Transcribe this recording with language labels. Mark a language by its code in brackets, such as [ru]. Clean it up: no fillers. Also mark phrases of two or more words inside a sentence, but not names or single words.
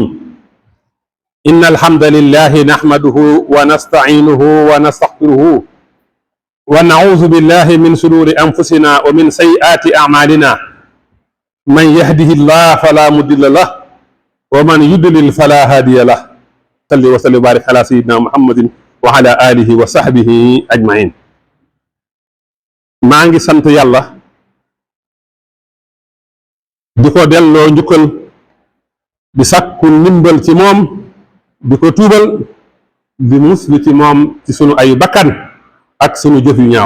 [ar] إن الحمد لله نحمده ونستعينه ونستغفره ونعوذ بالله من شرور أنفسنا ومن سيئات أعمالنا. من يهده الله فلا مضل له ومن يضلل فلا هادي له. صل وسلم وبارك على سيدنا محمد وعلى آله وصحبه أجمعين. [wo] maa ngi sant yàlla di ko delloo njukkal di sàkku ndimbal ci moom di ko tuubal di muslu ci moom ci sunu ay bakkan ak sunu jëf yu ñaaw.